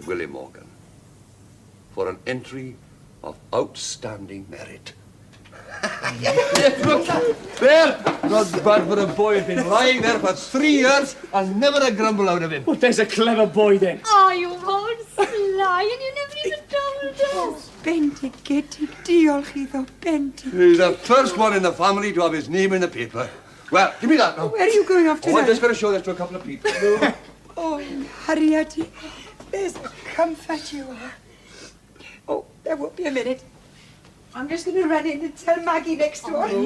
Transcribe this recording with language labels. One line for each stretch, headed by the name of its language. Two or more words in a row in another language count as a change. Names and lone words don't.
English: Willie Morgan, for an entry of outstanding merit. There! Not bad for a boy who's been lying there for 3 years and never a grumble out of him. Well, there's a clever boy then. Oh, you won't sly, and you never even told us.
Welsh: Bendigedig, diolch iddo, bendig.
English: He's the first one in the family to have his name in the paper. Well, give me that now. Where are you going off to Oh, I'm now? just going to show this to a couple of people. Oh, Harriet, there's a comfort you are. Oh, there won't be a minute. I'm just going to run in and tell Maggie next door.